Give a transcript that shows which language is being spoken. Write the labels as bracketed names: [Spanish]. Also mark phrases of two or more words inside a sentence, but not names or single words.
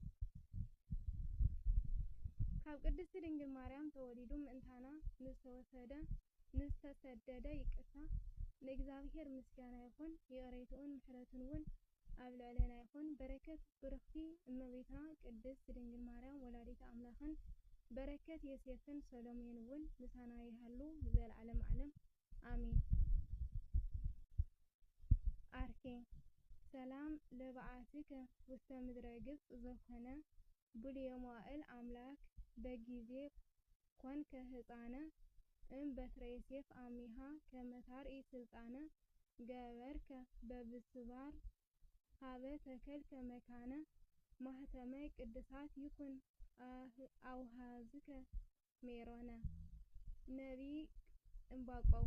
[Tigrinya] ካብ ቅድስቲ ድንግል ማርያም ተወሊዱ ምእንታና ንዝተሰደደ ይቅርታ ንእግዚአብሔር ምስጋና ይኹን። የቕሬትኡን ምሕረቱን እውን ኣብ ልዕለና ይኹን። በረከት ብርኽቲ እመቤትና ቅድስት ድንግል ማርያም ወላዲተ ኣምላኽን በረከት ዮሴፍን ሰሎሜን እውን ምሳና ይሃሉ ንዘለዓለም ዓለም አሜን። [Geez] አርኬ ሰላም ለበዓትከ ውስተ ምድረ ግብፅ ዘኮነ ብሉየ መዋዕል አምላክ በጊዜ ኮንከ ህፃነ በትረ ዮሴፍ አሚሃ ከመታርኢ ስልጣነ ገበርከ በብስባር ሃበ ተከልከ መካነ ማህተመ ቅድሳት ይኩን አውሃዝከ ሜሮነ። ነቢይ ዕንባቆም።